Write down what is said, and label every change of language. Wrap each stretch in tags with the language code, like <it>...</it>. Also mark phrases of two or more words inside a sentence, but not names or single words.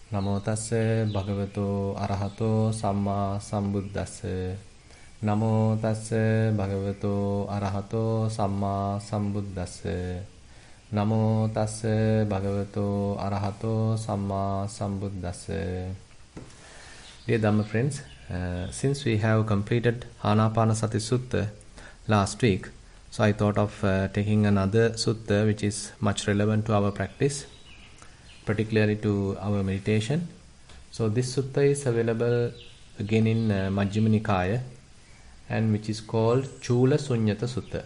<pi>Namo tassa bhagavato arahato samma sambuddhassa. Namo tassa bhagavato arahato samma sambuddhassa. Namo tassa bhagavato arahato samma sambuddhassa.</pi> <en>Dear Dhamma friends, since we have completed Anapanasati Sutta last week, so I thought of taking another sutta which is much relevant to our practice, particularly to our meditation. So this sutta is available again in Majjhima Nikaya, and which is called CulaSunnata Sutta.</en>